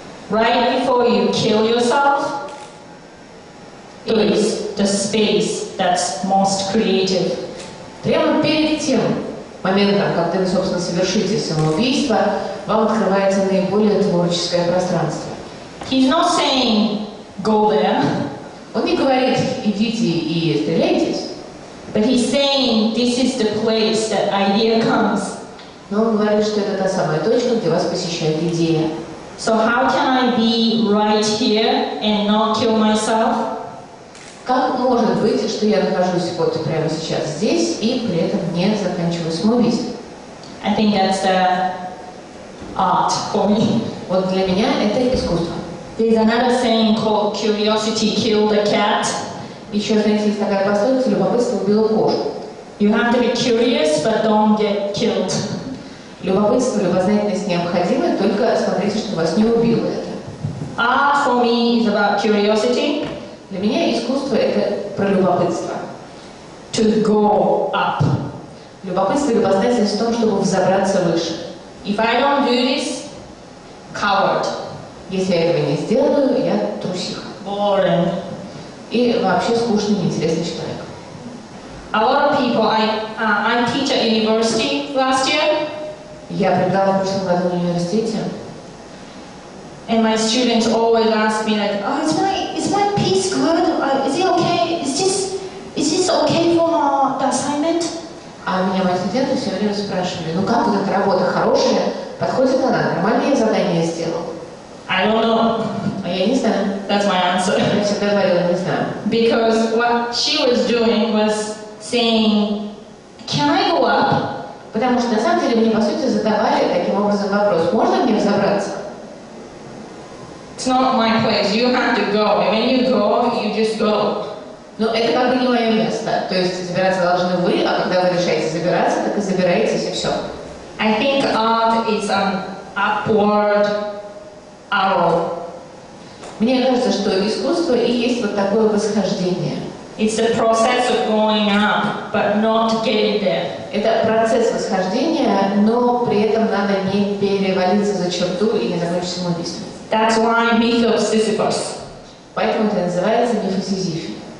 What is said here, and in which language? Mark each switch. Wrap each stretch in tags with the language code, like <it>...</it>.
<en>Right before you kill yourself is the space that's most creative.</en> <ru>Прямо перед тем моментом, когда вы, собственно, совершите самоубийство, вам открывается наиболее творческое пространство.</ru> <en>He's not saying go there.</en> <ru>Он не говорит идите и стреляйтесь.</ru> <en>But he's saying this is the place that idea comes.</en> <ru>Но он говорит, что это та самая точка, где вас посещает идея.</ru> <en>So how can I be right here and not kill myself?</en> <ru>Как может быть, что я нахожусь вот прямо сейчас здесь и при этом не заканчиваю самоубийство.</ru> <en>I think that's the art for me.</en> <ru>Вот для меня это искусство.</ru> <en>There's another saying called curiosity killed the cat.</en> <ru>Еще, знаете, есть такая пословица: любопытство убило кошку.</ru> <en>You have to be curious, but don't get killed.</en> <ru>Любопытство, любознательность необходимы, только смотрите, чтобы вас не убило это.</ru> <en>Art for me is about curiosity.</en> <ru>Для меня искусство — это про любопытство.</ru> <en>To go up.</en> <ru>Любопытство и любознательность в том, чтобы взобраться выше.</ru> <en>If I don't do this, coward.</en> <ru>Если я этого не сделаю, я трусиха.</ru> <en>Boring.</en> <ru>И вообще скучный, неинтересный человек.</ru> <en>A lot of people, I teach at university last year.</en> <ru>Я преподавала в прошлом году в университете.</ru> <en>And my students always ask me like, oh, is my piece good? Is it okay? Is this okay for the assignment?</en> <ru>А меня мои студенты все время спрашивали: ну как вот эта работа хорошая, подходит она, нормальное задание сделал?</ru> <en>I don't know.</en> <ru>А я не знаю.</ru> <en>That's my answer.</en> <ru>Я всегда говорила: не знаю.</ru> <en>Because what she was doing was saying, can I go up?</en> <ru>Потому что на самом деле мне по сути задавали таким образом вопрос: можно мне взобраться?</ru> <en>It's not my place. You have to go. And when you go, you just go.</en> <ru>Но это как бы не мое место. То есть забираться должны вы, а когда вы решаете забираться, так и забираетесь, и все.</ru> <en>I think art is an upward arrow.</en> <ru>Мне кажется, что искусство и есть вот такое восхождение.</ru> <en>It's the process of going up, but not getting there.</en> <ru>Это процесс восхождения, но при этом надо не перевалиться за черту и не закончить самоубийством.</ru> <en>That's why myth of Sisyphus.</en> <ru>Поэтому это называется миф о Сизифе.</ru>